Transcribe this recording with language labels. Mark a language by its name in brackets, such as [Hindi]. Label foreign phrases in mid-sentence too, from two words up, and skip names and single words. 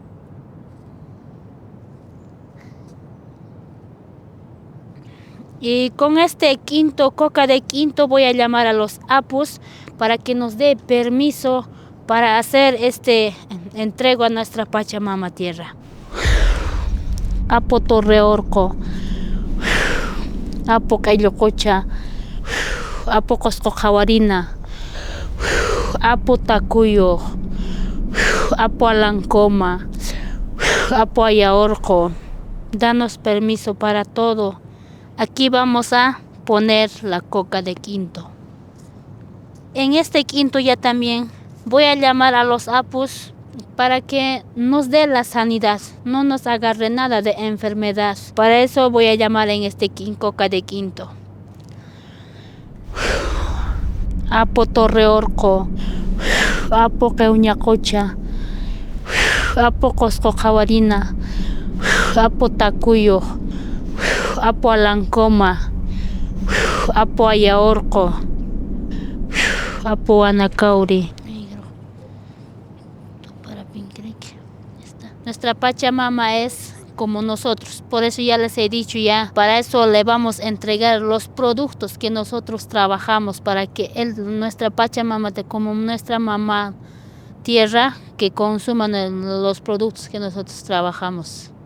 [Spanish] Y con este coca de quinto voy a llamar a los apus para que nos dé permiso para hacer entrego a nuestra Pachamama tierra. Apo Torreorco, Apo Huillococha, Apo Cusco, Apo Tacuyo, Apo Alancoma, Apo Ayaorco. Danos permiso para todo. Aquí vamos a poner la coca de quinto. En este quinto ya también voy a llamar a los apus para que nos dé la sanidad, no nos agarre nada de enfermedad. Para eso voy a llamar en este coca de quinto. Apo Torreorco, Apo Queuñacocha, Apo Cusco, Apo Tacuyo, Apo Alancoma, Apo Ayaorco, Apo Anacauri. Nuestra Pachamama es como nosotros, por eso ya les he dicho ya, para eso le vamos a entregar los productos que nosotros trabajamos, para que nuestra Pachamama, como nuestra mamá tierra, que consuman los productos que nosotros trabajamos.